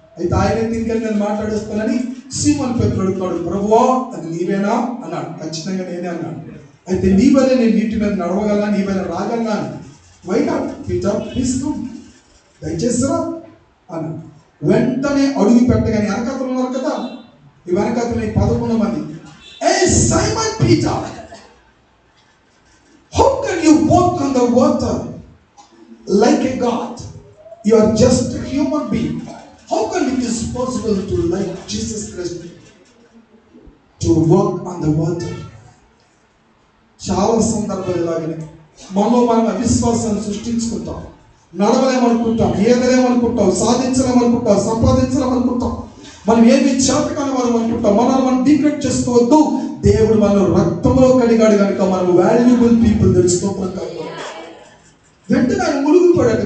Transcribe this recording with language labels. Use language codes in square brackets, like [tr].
[te] అయితే ఆయన తిరిగి నేను మాట్లాడేస్తానని సీమోను పేతురు అడుగుతాడు, ప్రభువా అది నీవేనా అన్నాడు. ఖచ్చితంగా నేనే అన్నాడు. అయితే నీ వల్లే నేను నీటి మీద నడవగలనా, నీ వల్ల రాగలనా? [en] why not Peter, please come, [te] దయచేసి రా. అని వెంటనే అడుగు పెట్టగానే వెనకతలు ఉన్నారు కదా, ఈ వెనకతలు 11 మంది. [en] ఏ Simon Peter, how can you walk on the water like a god? You are just a human being. How can it is possible to like Jesus Christ to walk on the water? [te] చాలా సందర్భాలు ఇలాగనే మనలో మనం అవిశ్వాసాన్ని సృష్టించుకుంటాం, నడవలేమనుకుంటాం, ఏదలేమనుకుంటాం, సాధించలేమనుకుంటాం, సంపాదించలేమనుకుంటాం, మనం ఏమి చేతకాని వారు అనుకుంటాం. మనల్ని మనం డిగ్రేడ్ చేసుకోవద్దు. దేవుడు మనం రక్తంలో కడిగాడు కనుక మనం వాల్యుబుల్ పీపుల్ తెలుసుకో ప్రకారం వెంటనే ఆయన మునిగిపోయాడు.